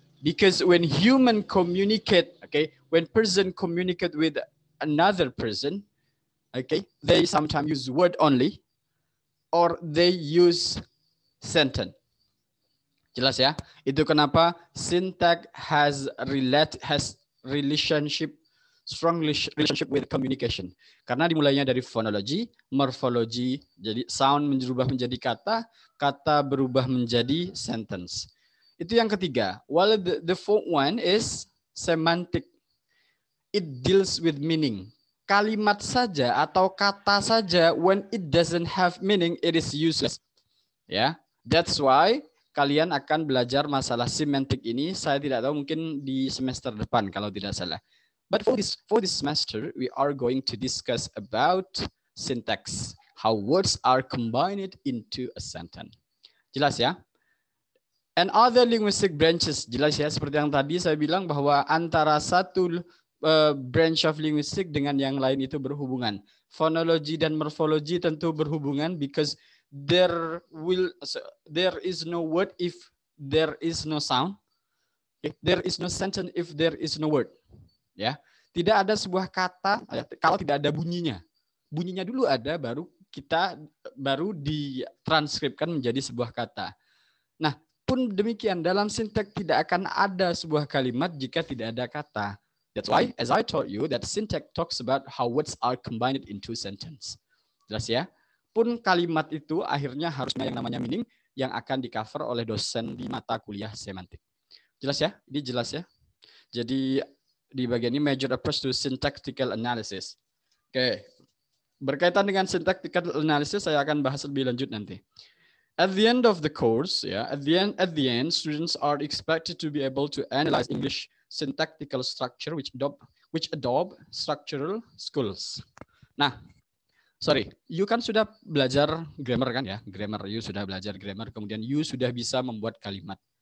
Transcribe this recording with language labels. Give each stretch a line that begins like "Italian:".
English: Because when human communicate, okay, when person communicate with another person, okay, they sometimes use word only, or they use sentence.
Indonesian: Jelas ya? Itu kenapa
English: syntax has strong relationship with communication.
Indonesian: Karena dimulainya dari phonology, morphology, jadi sound berubah menjadi kata, kata berubah menjadi sentence. Itu yang ketiga.
English: While the fourth one is semantic. It deals with meaning.
Indonesian: Kalimat saja atau kata saja,
English: when it doesn't have meaning, it is useless.
Indonesian: Ya,
English: that's why
Indonesian: kalian akan belajar masalah semantik ini. Saya tidak tahu, mungkin di semester depan kalau tidak salah.
English: But for this semester, we are going to discuss about syntax. how words are combined into a sentence.
Indonesian: Jelas ya?
English: And other linguistic branches,
Indonesian: jelas ya, seperti yang tadi saya bilang bahwa antara satu branch of linguistic dengan yang lain itu berhubungan.
English: Phonology dan morphology
Indonesian: tentu berhubungan
English: because there is no word if there is no sound. There is no sentence if there is no word.
Indonesian: Ya, tidak ada sebuah kata kalau tidak ada bunyinya. Bunyinya dulu ada, baru ditranskripkan menjadi sebuah kata. Nah, pun demikian dalam sintak tidak akan ada sebuah kalimat jika tidak ada kata.
English: That's why, as I told you, that syntax talks about how words are combined into sentence.
Indonesian: Jelas ya? Pun kalimat itu akhirnya harusnya yang namanya meaning yang akan di-cover oleh dosen di mata kuliah semantik. Jelas ya? Ini jelas ya? Jadi di bagian ini
English: major approach to syntactical analysis. Oke.
Indonesian: Berkaitan dengan syntactical analysis saya akan bahas lebih lanjut nanti.
English: At the end of the course, at the end, students are expected to be able to analyze English syntactical structure which adopt structural skills.
Indonesian: Nah, you kan sudah belajar grammar kan ya? You sudah belajar grammar, kemudian you sudah bisa membuat kalimat.